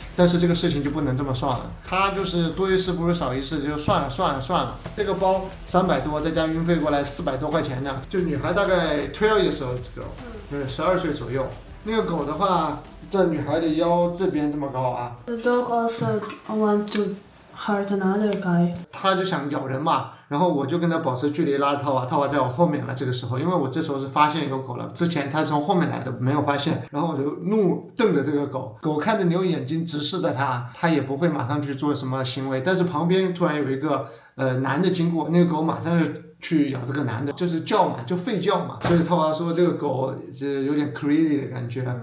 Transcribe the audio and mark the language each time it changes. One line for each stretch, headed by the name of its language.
Chinese: 但是这个事情就不能这么算了，他就是多一事不如少一事，就算了。这个包300多，再加运费过来400多块钱呢。就女孩大概
English: 12 years old girl，
Chinese: 12岁左右。那个狗的话，在女孩的腰这边这么高啊。
English: The dog also want to hurt another guy.
Chinese: 他就想咬人嘛，然后我就跟他保持距离，拉着套娃在我后面了。这个时候，因为我这时候是发现有狗了，之前他从后面来的，没有发现，然后我就怒瞪着这个狗，狗看着你用眼睛直视着他也不会马上去做什么行为，但是旁边突然有一个男的经过，那个狗马上就去咬这个男的，就是叫嘛，就吠叫嘛，所以套娃说这个狗是有点 crazy 的感觉。